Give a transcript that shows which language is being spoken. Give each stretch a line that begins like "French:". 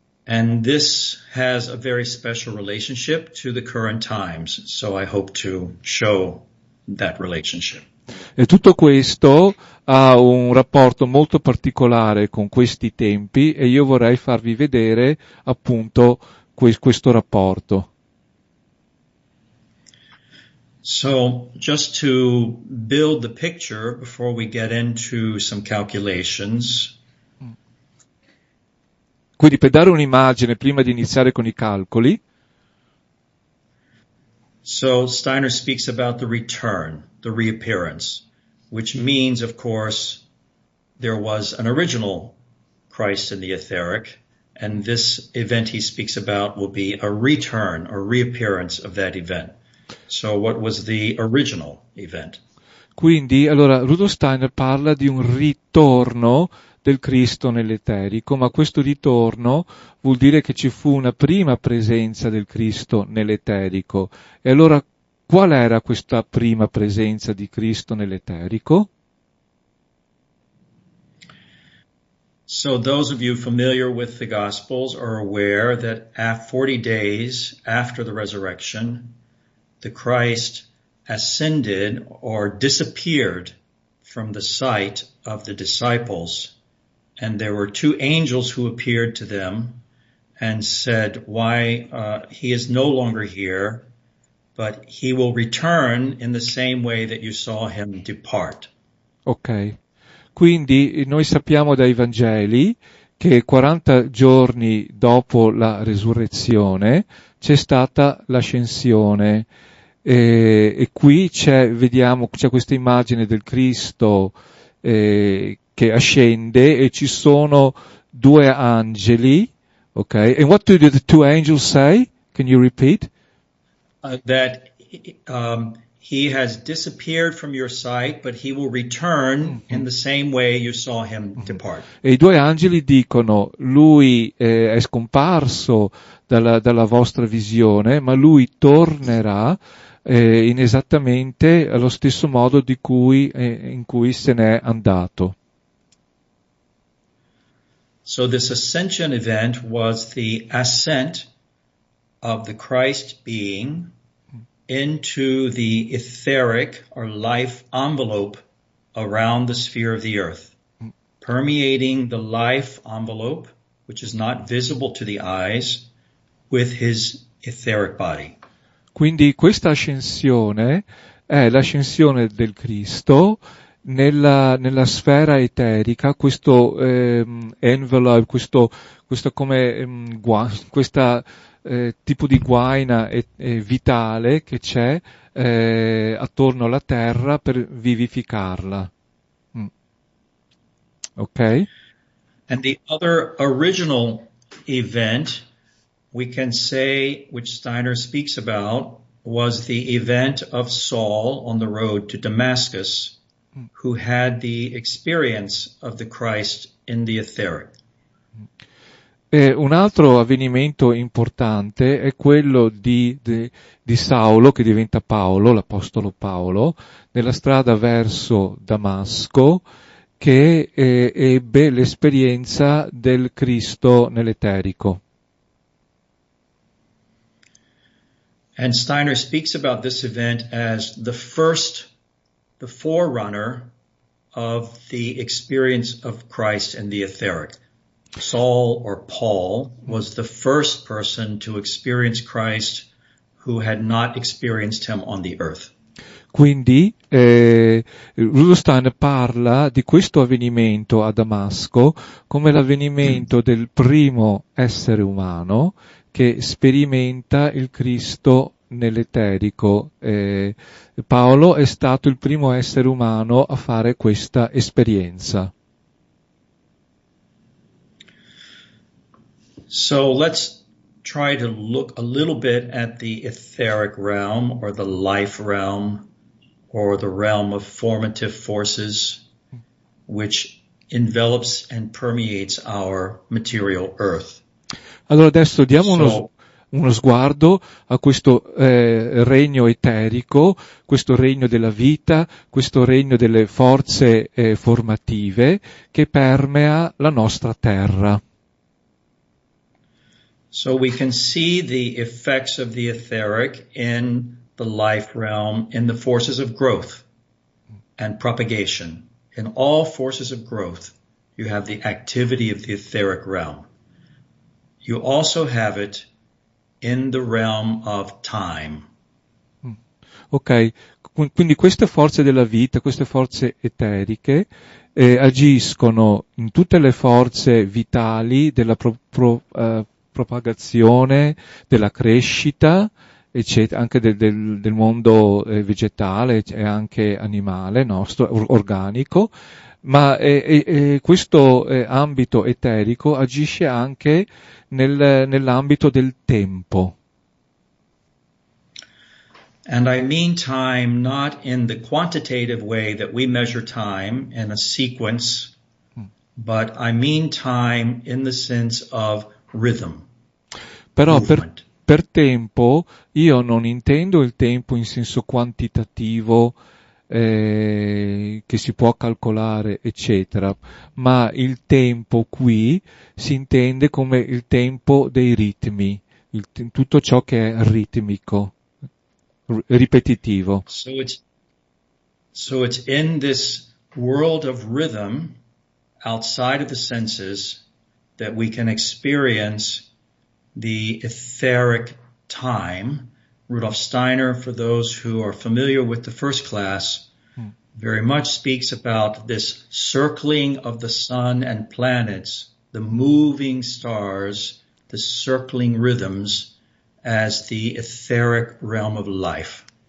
English: And this has a very special relationship to the current times, so I hope to show that relationship.
Italian: E tutto questo ha un rapporto molto particolare con questi tempi e io vorrei farvi vedere appunto questo rapporto.
English: So just to build the picture before we get into some calculations.
Italian: Quindi per dare un'immagine prima di iniziare con i calcoli.
English: So Steiner speaks about the return, the reappearance, which means, of course, there was an original Christ in the etheric, and this event he speaks about will be a return or reappearance of that event. So what was the original event?
Italian: Quindi, allora, Rudolf Steiner parla di un ritorno del Cristo nell'eterico, ma questo ritorno vuol dire che ci fu una prima presenza del Cristo nell'eterico. E allora, qual era questa prima presenza di Cristo nell'eterico?
English: So those of you familiar with the Gospels are aware that 40 days after the resurrection, the Christ ascended or disappeared from the sight of the disciples. And there were two angels who appeared to them and said, why, he is no longer here, but he will return in the same way that you saw him depart. Ok.
Italian: Quindi noi sappiamo dai Vangeli che 40 giorni dopo la resurrezione c'è stata l'ascensione e qui c'è questa immagine del Cristo che ascende e ci sono due angeli, ok?
English: And what do the two angels say? Can you repeat? That he has disappeared from your sight, but he will return in the same way you saw him depart.
Italian: E i due angeli dicono, lui è scomparso dalla vostra visione, ma lui tornerà in esattamente allo stesso modo in cui se n'è andato.
English: So this ascension event was the ascent of the Christ being into the etheric or life envelope around the sphere of the earth, permeating the life envelope, which is not visible to the eyes, with his etheric body.
Italian: Quindi questa ascensione è l'ascensione del Cristo nella sfera eterica, questo envelope, questo come questa tipo di guaina vitale che c'è attorno alla terra per vivificarla. Ok?
English: And the other original event we can say, which Steiner speaks about, was the event of Saul on the road to Damascus, who had the experience of the Christ in the etheric.
Italian: Un altro avvenimento importante è quello di Saulo, che diventa Paolo, l'apostolo Paolo, nella strada verso Damasco, che ebbe l'esperienza del Cristo nell'eterico.
English: And Steiner speaks about this event as the forerunner of the experience of Christ in the etheric. Saul or Paul was the first person to experience Christ who had not experienced him on the earth.
Italian: Quindi Rudolf Steiner parla di questo avvenimento a Damasco come l'avvenimento del primo essere umano che sperimenta il Cristo nell'eterico. Paolo è stato il primo essere umano a fare questa esperienza.
English: So let's try to look a little bit at the etheric realm or the life realm or the realm of formative forces which envelops and permeates our material earth.
Italian: Allora adesso diamo uno sguardo a questo regno eterico, questo regno della vita, questo regno delle forze formative che permea la nostra terra.
English: So we can see the effects of the etheric in the life realm, in the forces of growth and propagation. In all forces of growth, you have the activity of the etheric realm. You also have it in the realm of time.
Italian: Ok, quindi queste forze della vita, queste forze eteriche, agiscono in tutte le forze vitali della propagazione, della crescita, eccetera, anche del mondo vegetale e anche animale, nostro, organico, ma questo ambito eterico agisce anche nell'ambito del tempo.
English: And I mean time not in the quantitative way that we measure time in a sequence, but I mean time in the sense of rhythm.
Italian: Però per tempo io non intendo il tempo in senso quantitativo che si può calcolare, eccetera, ma il tempo qui si intende come il tempo dei ritmi, tutto ciò che è ritmico, ripetitivo.
English: So it's in this world of rhythm outside of the senses that we can experience the etheric time. Rudolf Steiner, for those who are familiar with the first class, very much speaks about this circling of the sun and planets, the moving stars, the circling rhythms as the etheric realm of life.